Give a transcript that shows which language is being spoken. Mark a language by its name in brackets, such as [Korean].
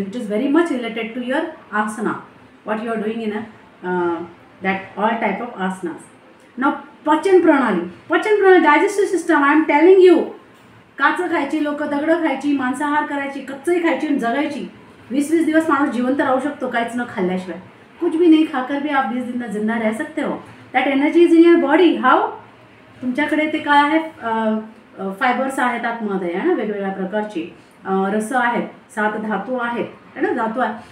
[English] It is very much related to your asana, what you are doing in that all type of asanas. [Marathi] नाव पचन प्रणाली, digestive system. [English] I am telling you, [Marathi] काचं खायची लोक, दगडं खायची, मांसाहार करायची, कच्चही खायची आणि जगायची. 20-20 दिवस माणूस जिवंत राहू शकतो काहीच न खाल्ल्याशिवाय. [Hindi] कुछ भी नहीं खाकर भी आप 20 दिन जिंदा रह सकते हो. [English] That energy is in your body. How? [Marathi] तुमच्याकडे ते काय आहे? फायबर्स आहेत आतमध्ये, आहे ना, वेगवेगळ्या प्रकारचे रस आहेत, 7 धातू आहेत, है ना, धातू आहे.